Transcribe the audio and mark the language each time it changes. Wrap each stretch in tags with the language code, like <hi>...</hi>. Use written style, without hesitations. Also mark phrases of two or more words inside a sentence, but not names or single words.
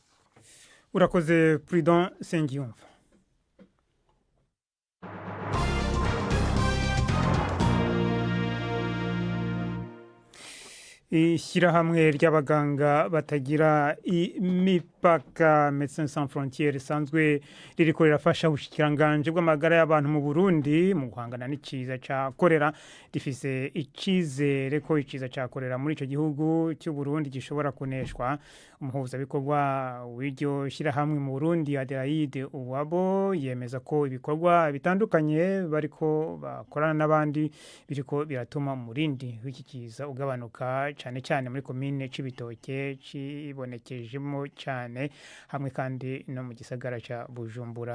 <rn>urakoze Prudent Sengiyumva. Ishyirahamwe ry'abaganga batagira imipaka Médecins Sans Frontières risanzwe ririko rirafasha ubushikiranganje bw'amagara y'abantu mu Burundi mu guhangana n'ikiza cya korera. Rifise icizere ko ikiza cya korera muri ico gihugu cy'u Burundi gishobora kuneshwa. Umuhuzabikorwa w'iryo shyirahamwe mu Burundi Adelaide Uwabo yemeza ko ibikorwa bitandukanye bariko bakorana n'abandi biriko biratuma umurindi w'iki kiza ugabanuka, cyane cyane muri komine Cibitoke cibonekejemo cyane, hamwe kandi no mu gisagara cya Bujumbura.</rn>